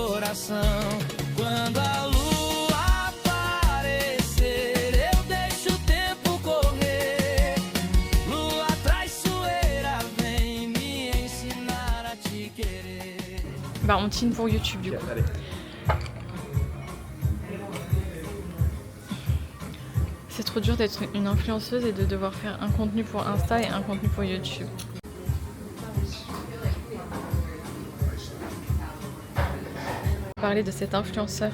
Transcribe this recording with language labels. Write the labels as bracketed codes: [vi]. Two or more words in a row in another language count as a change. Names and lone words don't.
[pt] coração. Quando a lua aparecer, eu deixo o tempo correr. Lua traiçoeira, vem me ensinar a te querer. [fr] Bah on tine pour YouTube du coup. Allez. C'est trop dur d'être une influenceuse et de devoir faire un contenu pour Insta et un contenu pour YouTube. Parler de cet influenceur.